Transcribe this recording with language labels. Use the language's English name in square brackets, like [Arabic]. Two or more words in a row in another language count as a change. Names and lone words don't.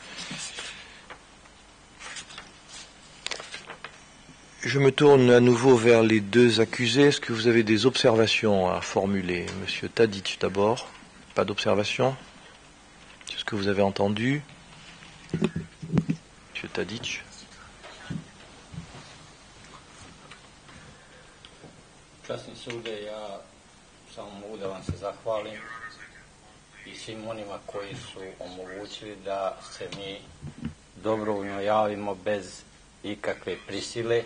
[French] Je me tourne à nouveau vers les deux accusés. Est-ce que vous avez des observations à formuler? Monsieur Tadic d'abord. Pas d'observation? C'est ce que vous avez entendu? Monsieur Tadic. [Serbian] Časni sude, ja samo mogu da vam se zahvalim i svim onima koji su omogućili da se mi dobrovoljno javimo bez ikakve prisile.